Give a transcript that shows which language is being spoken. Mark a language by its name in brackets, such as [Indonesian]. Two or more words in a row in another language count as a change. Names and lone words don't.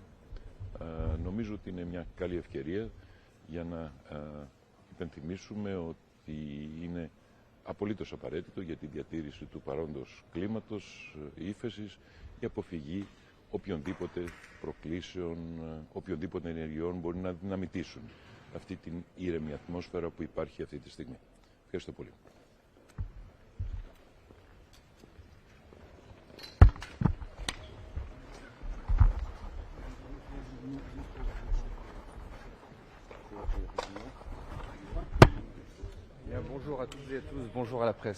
[Greek] Νομίζω ότι είναι μια καλή ευκαιρία για να υπενθυμίσουμε ότι είναι απολύτως απαραίτητο για τη διατήρηση του παρόντος κλίματος, ύφεσης, η αποφυγή οποιονδήποτε προκλήσεων, οποιονδήποτε ενεργειών μπορεί να δυναμητήσουν αυτή την ήρεμη ατμόσφαιρα που υπάρχει αυτή τη στιγμή. Ευχαριστώ πολύ. [French] Bonjour à toutes et à tous, bonjour à la presse.